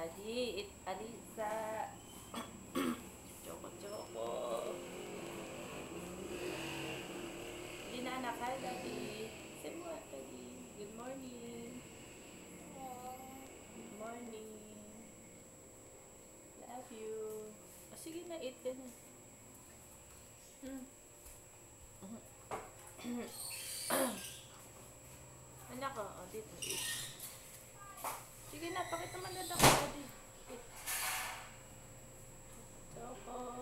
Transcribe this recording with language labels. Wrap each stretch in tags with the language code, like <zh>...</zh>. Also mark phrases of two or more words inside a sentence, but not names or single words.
<en>Daddy, eat Alisa. Choco Choco.</en> <tl>Hindi na anak ha, Daddy. Say mo,</tl> <en>Daddy. Good morning. Good morning. Love you.</en> <tl>Oh, sige na, eat din. Anak ko, oh, dito. Eat. Sige na, pakita man na ako, Daddy.</tl> <en>Eat. Choco.</en>